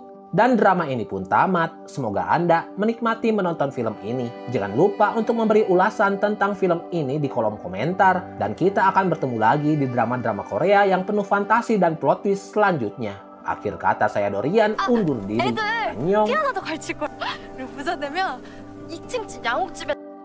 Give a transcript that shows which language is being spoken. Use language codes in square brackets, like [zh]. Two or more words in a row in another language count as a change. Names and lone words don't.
[id] Dan drama ini pun tamat. Semoga Anda menikmati menonton film ini. Jangan lupa untuk memberi ulasan tentang film ini di kolom komentar. Dan kita akan bertemu lagi di drama-drama Korea yang penuh fantasi dan [en] plot twist [id] selanjutnya. Akhir kata saya Dorian undur diri. [ko] 안녕. 피아노도 가르칠 거야. 그리고 부자 되면 2층 집 양옥집에